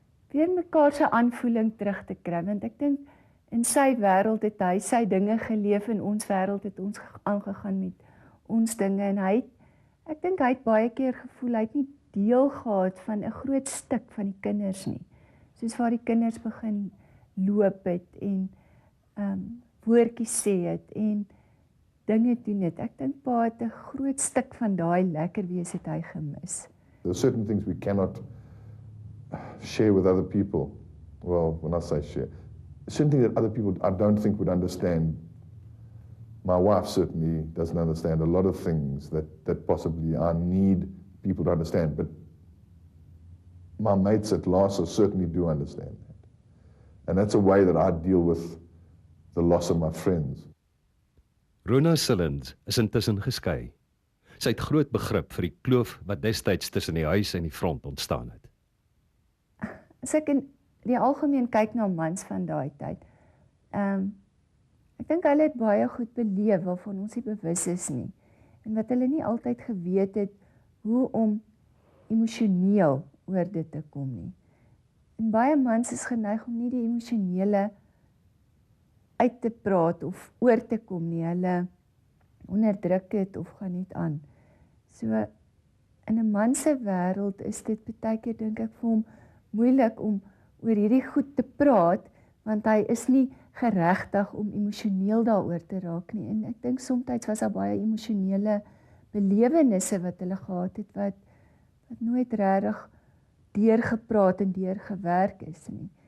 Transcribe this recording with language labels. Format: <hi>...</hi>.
<af>weer mekaar se aanvoeling terug te kry, want ek dink in sy wêreld het hy sy dinge geleef, en ons wêreld het ons aangegaan met ons dinge, en ek dink hy het baie keer gevoel hy het nie deel gehad van 'n groot stuk van die kinders nie, soos waar die kinders begin loop het en woordjies sê het en dinge doen het. Ek dink pa het 'n groot stuk van daai lekker wees het hy gemis.</af> <en>There are certain things we cannot share with other people. Well, when I say share, certain things that other people I don't think would understand. My wife certainly doesn't understand a lot of things that possibly I need people to understand, but my mates at LASA certainly do understand that. And that's a way that I deal with the loss of my friends.</en> <af>Rona Sillens is intussen geskei. Sy het groot begrip vir die kloof wat destyds tussen die huis en die front ontstaan het. As ek in die algemeen kyk na mans van daai tyd, ek dink hulle het baie goed beleef waarvan ons nie bewus is nie, en wat hulle nie altyd geweet het hoe om emosioneel oor dit te kom nie. En baie mans is geneig om nie die emosionele uit te praat of oor te kom nie. Hulle onderdruk dit of gaan niet aan. So in 'n man se wêreld is dit baie keer dink ek vir hom moeilik om oor hierdie goed te praat, want hy is nie geregtig om emosioneel daaroor te raak nie. En ek dink soms was daar baie emosionele belewennisse wat hulle gehad het wat nooit regtig deurgepraat en deurgewerk is nie.</af>